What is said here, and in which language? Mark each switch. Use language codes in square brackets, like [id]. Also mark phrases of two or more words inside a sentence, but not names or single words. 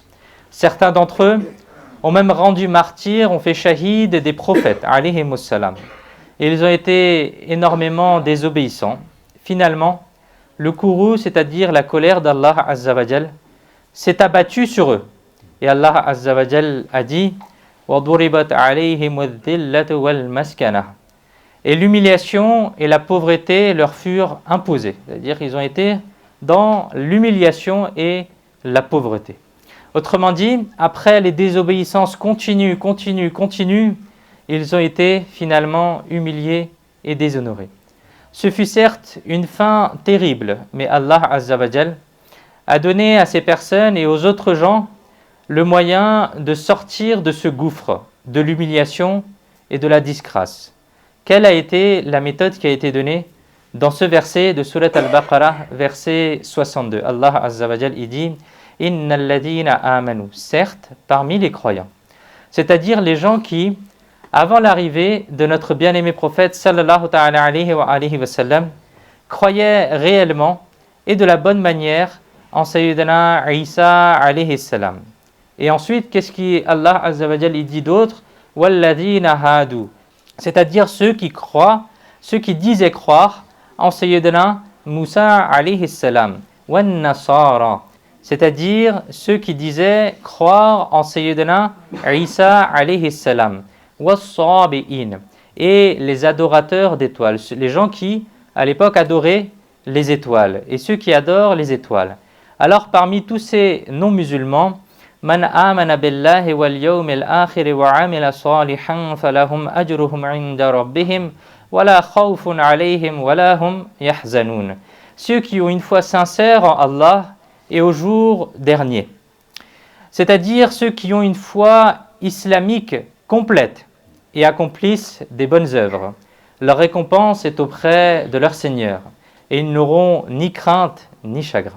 [fr] Certains d'entre eux ont même rendu martyrs, ont fait shahid des prophètes, [ar] عليهم السلام. [fr] et ils ont été énormément désobéissants. Finalement, le courroux, c'est-à-dire la colère d'Allah [ar] عز وجل, [fr] s'est abattu sur eux. Et Allah [ar] عز وجل [fr] a dit [ar] وَضُرِبَتْ عَلَيْهِمُ الذِّلَّةُ وَالْمَسْكَنَةُ. [fr] Et l'humiliation et la pauvreté leur furent imposées. C'est-à-dire qu'ils ont été dans l'humiliation et la pauvreté. Autrement dit, après les désobéissances continues, ils ont été finalement humiliés et déshonorés. Ce fut certes une fin terrible, mais Allah [ar] عز وجل [fr] a donné à ces personnes et aux autres gens le moyen de sortir de ce gouffre, de l'humiliation et de la disgrâce. Quelle a été la méthode qui a été donnée dans ce verset de Surat Al-Baqarah, verset 62? Allah [ar] عز وجل [fr] dit « [ar] إن الذين آمنوا [fr] » certes, parmi les croyants. C'est-à-dire les gens qui, avant l'arrivée de notre bien-aimé prophète [ar] صلى الله تعالى عليه وسلم, [fr] croyaient réellement et de la bonne manière en Sayyidina Isa [ar] عليه السلام. [fr] Et ensuite, qu'est-ce qu'Allah [ar] عز وجل [fr] dit d'autre? [ar] والذين هادوا, [fr] c'est-à-dire ceux qui croient, ceux qui disaient croire en Sayyidina Musa [ar] عليه السلام, والنصارى, [fr] c'est-à-dire ceux qui disaient croire en Sayyidina Isa [ar] عليه السلام, [fr] was-sabi'in, et les adorateurs d'étoiles, les gens qui à l'époque adoraient les étoiles et ceux qui adorent les étoiles. Alors parmi tous ces non-musulmans, [ar] من آمن بالله واليوم الآخر وعمل صالحا فلهم أجرهم عند ربهم ولا خوف عليهم ولا هم يحزنون. [fr] Ceux qui ont une foi sincère en Allah et au jour dernier. C'est-à-dire ceux qui ont une foi islamique complète et accomplissent des bonnes œuvres. Leur récompense est auprès de leur Seigneur et ils n'auront ni crainte ni chagrin.